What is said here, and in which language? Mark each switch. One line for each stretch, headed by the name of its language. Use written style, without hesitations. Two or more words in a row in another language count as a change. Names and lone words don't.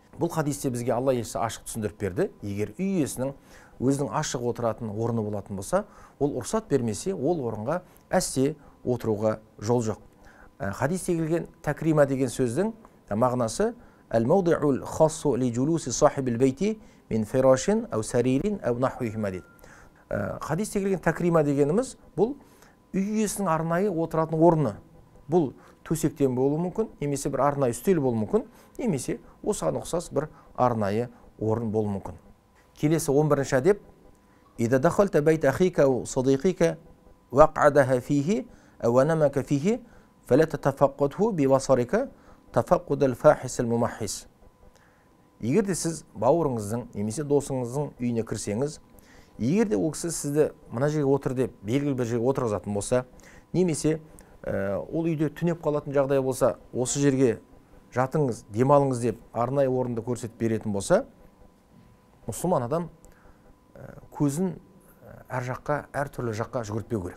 Kazakh: Бұл хадисте бізге Алла елшісі ашық түсіндіріп берді. Егер үй иесінің өзінің ашық отыратын орны болатын болса, ол рұқсат бермесе, ол орынға әсте отыруға жол жоқ. Хадисте келген такрима деген сөздің мағынасы
Arabic: «الموضع الخاص لجلوس صاحب البيت من فراش أو سرير أو نحوهما дейді.
Kazakh: Хадисте келген такрима дегеніміз бұл үй иесінің арнайы отыратын орны. бұл төсектен болуы мүмкін, немесе бір арнайы үстел болуы мүмкін, немесе осыған ұқсас бір арнайы орын болуы мүмкін. Келесі 11-ші әдеп:
Arabic: «إذا دخلت بيت أخيك أو صديقك أقعدك فيه أو أنامك فيه فلا تتفقده ببصرك تفقد الفاحص الممحص».
Kazakh: Егер де сіз бауырыңыздың немесе досыңыздың үйіне кірсеңіз, егер де ол кісі сізді мына жерге отыр деп белгілі бір жерге отырғызатын болса, немесе ол үйде түнеп қалатын жағдай болса, осы жерге жатыңыз, демалыңыз деп арнайы орынды көрсетіп беретін болса, мұсылман адам көзін әр жаққа, әр түрлі жаққа жүгіртпеу керек.